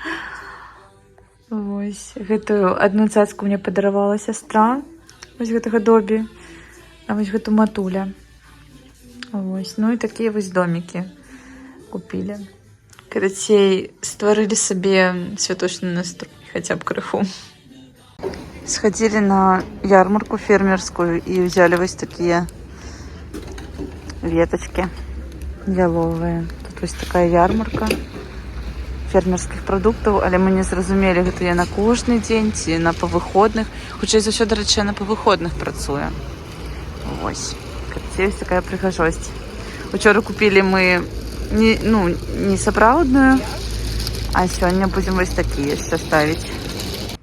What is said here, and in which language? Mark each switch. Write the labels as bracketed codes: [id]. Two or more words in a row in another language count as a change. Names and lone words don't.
[be] Вось, гэтую адну цацку мне падаравала сястра, вось гэтага Добі, а вось гэту матуля. Вось, ну і такія вось домікі купілі. Карацей, стварылі сабе святочны настрой, хаця б крыху. [ru] Сходили на ярмарку фермерскую и взяли вот такие веточки яловые. Тут вот такая ярмарка фермерских продуктов, [be] але мы не зразумелі, гэта я на кожны дзень ці на павыходных. Хутчэй за ўсё, дарэчы, я на павыходных працую. Вось. Вось такая прыгажосць. Учора купілі мы не сапраўдную, а сёння будзем вось такія яшчэ ставіць.